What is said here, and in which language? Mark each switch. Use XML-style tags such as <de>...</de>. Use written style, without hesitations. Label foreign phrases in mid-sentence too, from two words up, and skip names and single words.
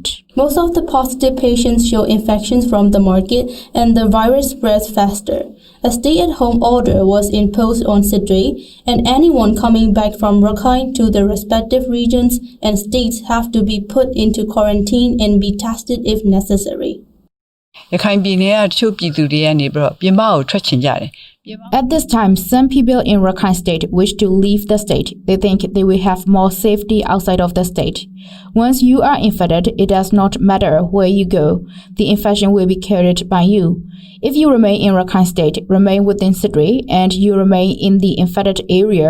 <en>Most of the positive patients show infections from the market and the virus spreads faster. A stay-at-home order was imposed on Sidri, and anyone coming back from Rakhine to the respective regions and states have to be put into quarantine and be tested if necessary.</en> <my>ရခိုင်ပြည်နယ်ကတချို့ပြည်သူတွေကနေပြီးတော့ပြင်ပကိုထွက်ချင်ကြတယ်</my> <en>At this time, some people in Rakhine State wish to leave the state. They think they will have more safety outside of the state. Once you are infected, it does not matter where you go. The infection will be carried by you. If you remain in Rakhine State, remain within Sidri, and you remain in the infected area.</en>